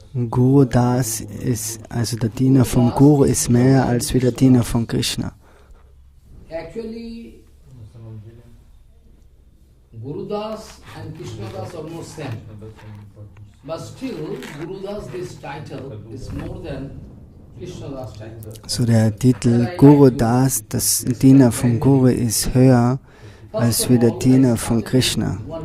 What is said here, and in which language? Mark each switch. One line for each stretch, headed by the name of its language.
German: Guru Das ist, also der Diener vom Guru, ist mehr als wie der Diener von Krishna.
English: Actually, Guru Das and Krishna Das are almost same. But still, Guru Das, this title is more than Krishna Das title.
German: So der Titel Guru Das, das Diener vom Guru, ist höher als wie der Diener von Krishna.